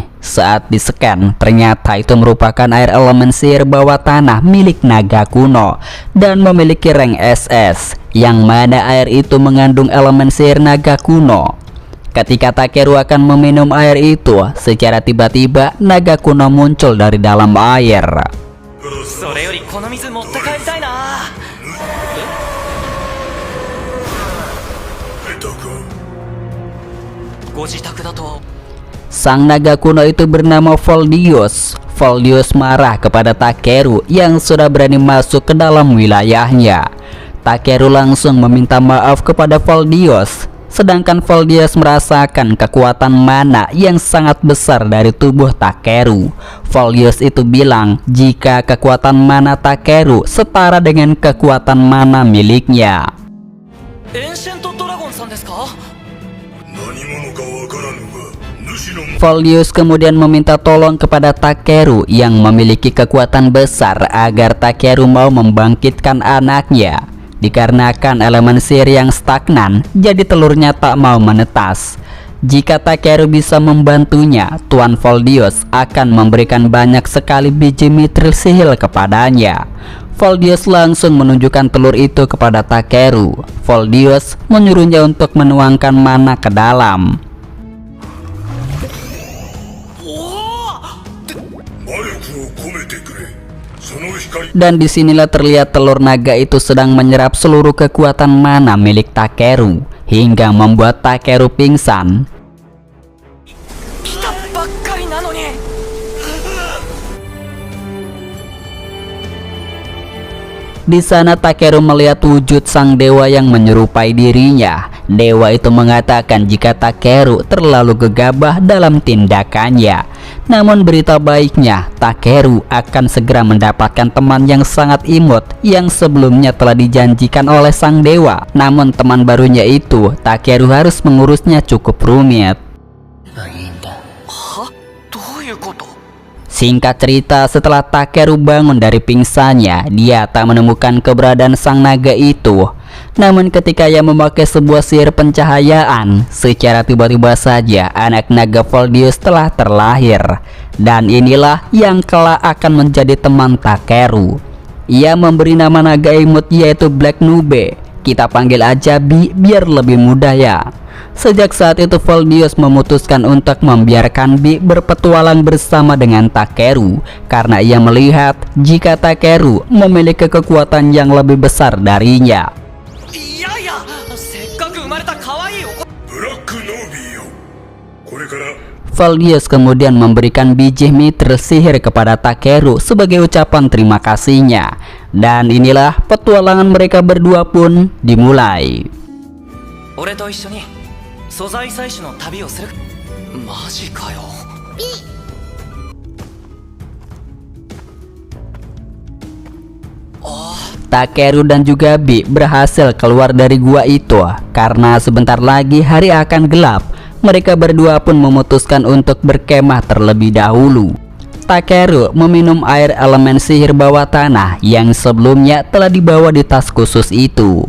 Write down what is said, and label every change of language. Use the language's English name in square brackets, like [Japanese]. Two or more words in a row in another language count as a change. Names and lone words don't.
[Indonesian] Saat disekan, ternyata itu merupakan air elemen sihir bawah tanah milik naga kuno dan memiliki rank SS, yang mana air itu mengandung elemen sihir naga kuno. Ketika Takeru akan meminum air itu, secara tiba-tiba naga kuno muncul dari dalam air. [Japanese] それよりこの水持って帰りたいな。下手か。ご自宅だと [Indonesian] Sang naga kuno itu bernama Voldius. Voldius marah kepada Takeru yang sudah berani masuk ke dalam wilayahnya. Takeru langsung meminta maaf kepada Voldius. Sedangkan Voldius merasakan kekuatan mana yang sangat besar dari tubuh Takeru. Voldius itu bilang jika kekuatan mana Takeru setara dengan kekuatan mana miliknya. [Japanese] エンシェントドラゴンさんですか？何者かわからぬが、主の [Indonesian] Voldius kemudian meminta tolong kepada Takeru yang memiliki kekuatan besar agar Takeru mau membangkitkan anaknya. Dikarenakan elemen sihir yang stagnan, jadi telurnya tak mau menetas. Jika Takeru bisa membantunya, Tuan Voldius akan memberikan banyak sekali biji mithril sihir kepadanya. Voldius langsung menunjukkan telur itu kepada Takeru. Voldius menyuruhnya untuk menuangkan mana ke dalam. [Japanese] 魔力を込めてくれ。その光 [Indonesian] Dan disinilah terlihat telur naga itu sedang menyerap seluruh kekuatan mana milik Takeru hingga membuat Takeru pingsan. [Japanese] 来たばっかりなのに。 [Indonesian] Di sana Takeru melihat wujud sang dewa yang menyerupai dirinya. Dewa itu mengatakan jika Takeru terlalu gegabah dalam tindakannya. Namun berita baiknya, Takeru akan segera mendapatkan teman yang sangat imut yang sebelumnya telah dijanjikan oleh sang dewa. Namun teman barunya itu, Takeru harus mengurusnya cukup rumit. [Japanese] は？どういうこと？ [Indonesian] Singkat cerita, setelah Takeru bangun dari pingsannya, dia tak menemukan keberadaan sang naga itu. Namun ketika ia memakai sebuah sihir pencahayaan, secara tiba-tiba saja anak naga Voldius telah terlahir. Dan inilah yang kelak akan menjadi teman Takeru. Ia memberi nama naga imut yaitu Black Nube. Kita panggil aja Bi biar lebih mudah ya. Sejak saat itu Voldius memutuskan untuk membiarkan Bi berpetualang bersama dengan Takeru karena ia melihat jika Takeru memiliki kekuatan yang lebih besar darinya. [Japanese] いやいや、せっかく生まれた可愛いお子。ブラックノービーよ。これから [Indonesian] Voldius kemudian memberikan biji mithril sihir kepada Takeru sebagai ucapan terima kasihnya. Dan inilah petualangan mereka berdua pun dimulai. [Japanese] 俺と一緒に素材採取の旅をする。マジかよ。 [Indonesian] Takeru dan juga Bi berhasil keluar dari gua itu. Karena sebentar lagi hari akan gelap, mereka berdua pun memutuskan untuk berkemah terlebih dahulu. Takeru meminum air elemen sihir bawah tanah yang sebelumnya telah dibawa di tas khusus itu.